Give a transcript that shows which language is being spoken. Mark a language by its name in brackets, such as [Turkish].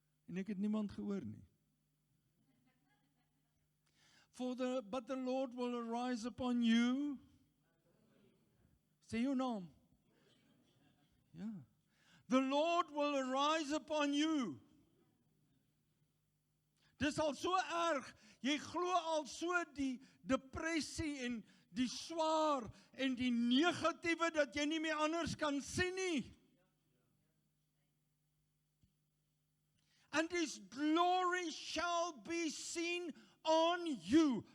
[Afrikaans] En ek het niemand gehoor nie. [English] But the Lord will arise upon you. [Afrikaans] Sê jou naam. [English] Ja. The Lord will arise upon you. [Afrikaans] Dis al so erg, jy glo al so die depressie en die swaar en die negatiewe dat jy nie meer anders kan sien nie. [English] And his glory shall be seen on you.